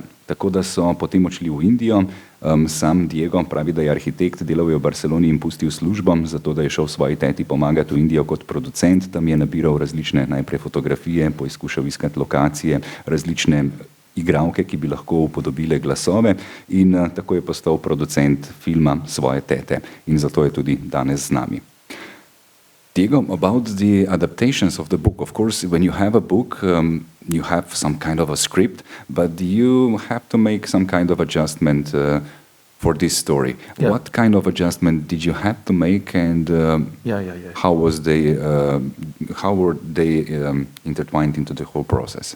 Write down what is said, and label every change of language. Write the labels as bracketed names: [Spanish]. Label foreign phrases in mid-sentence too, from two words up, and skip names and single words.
[Slovenian] Tako da so potem odšli v Indijo. Sam Diego pravi, da je arhitekt, delal je v Barceloni in pustil službo, zato da je šel svoji teti pomagati v Indijo kot producent. Tam je nabiral različne najprej fotografije, poizkušal iskati lokacije, različne igralke, ki bi lahko upodobile glasove in tako je postal producent filma svoje tete in zato je tudi danes z nami. [English] Diego, about the adaptations of the book, of course, when you have a book, you have some kind of a script, but you have to make some kind of adjustment for this story. Yeah. What kind of adjustment did you have to make, and how was how were they intertwined into the whole process?